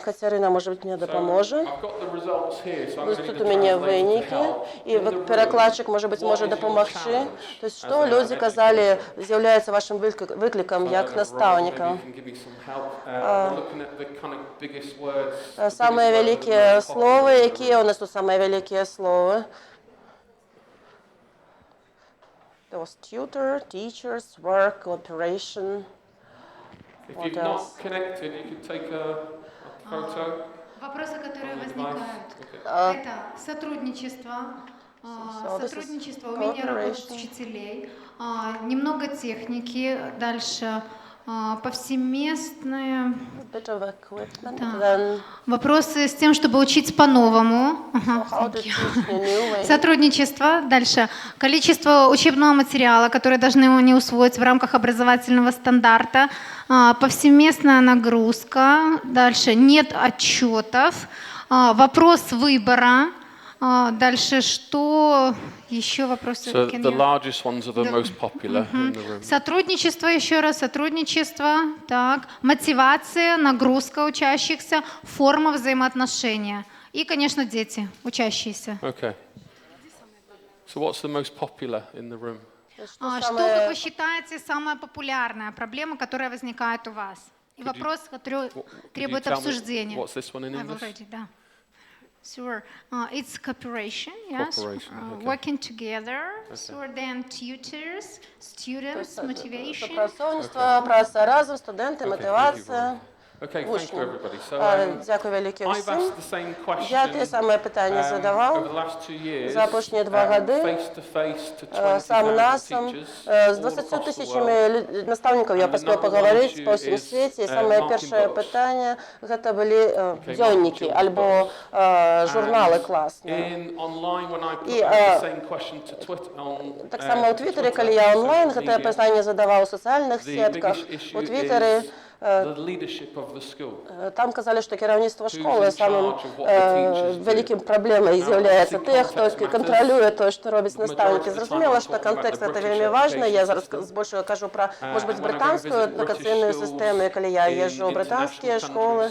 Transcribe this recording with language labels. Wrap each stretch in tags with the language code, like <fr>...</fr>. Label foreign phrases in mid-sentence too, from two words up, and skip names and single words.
<be>Кацярына, можа быць, мне дапаможа. Тут у мяне вынікі, і перакладчык, можа быць, можа дапамагчы.</be> <ru>То есть,</ru> <be>што людзі казалі, з'яўляецца вашым выклікам як настаўніка. Самыя вялікія словы, якія у нас тут самыя вялікія словы?</be> <en>There was tutor, teachers, work, cooperation. If you've not connected, you could take a photo.</en> <ru>Вопросы, которые возникают, это сотрудничество, умение работать с учителей, немного техники, дальше повсеместное. Вопросы с тем, чтобы учить по-новому. Сотрудничество. Дальше. Количество учебного материала, который должны они усвоить в рамках образовательного стандарта. Повсеместная нагрузка. Дальше. Нет отчетов. Вопрос выбора. Дальше что? Еще вопросы.</ru> <en>So the largest ones are the most popular in the room.</en> <ru>Сотрудничество, еще раз, сотрудничество. Так. Мотивация, нагрузка учащихся, форма взаимоотношения. И, конечно, дети, учащиеся.</ru> <en>Okay. So what's the most popular in the room?</en> <ru>Что, как вы считаете, самая популярная проблема, которая возникает у вас? И вопрос, который требует обсуждения.</ru> <en>What's this one in English? Да. Sure. It's cooperation, yes. Cooperation, okay. Working together. So then tutors, students, motivation.</en> <be>Супрацоўніцтва, праца разам, студэнты, матывацыя.</be> <en>Okay, thank you everybody. So</en> <be>Дзякуй вялікі</be> <en>I've</en> <be>ўсім.</be> <en>asked the same question</en> <be>Я тыя самыя пытанні</be> <en>over</en> <be>задаваў</be> <en>the last 2 years.</en> <be>за апошнія 2 гады.</be> <en>Face-to-face to 20,000</en> <be>Сам насам</be> <en>teachers</en> <be>з</be> <en>all</en> <be>20</be> <en>across the</en> <be>тысячамі</be> <en>world.</en> <be>настаўнікаў я паспеў пагаварыць па ўсім свеце. І самае першае пытанне гэта былі дзённікі альбо журналы класныя. І таксама ў Твітары, калі я онлайн гэтае пытанне задаваў у сацыяльных сетках, у Твітары</be> <en>the leadership of the school.</en> <be>Там казали, што кіраўніцтва школы самым вялікім праблемай з'яўляецца тых, хто кантралюе тое, што робяць настаўнікі. Зразумела, што кантэкст гэта вельмі важны. Я зараз збольшага кажу пра, можа быць, брытанскую адукацыйную сістэму, калі я езджу ў брытанскія школы.</be>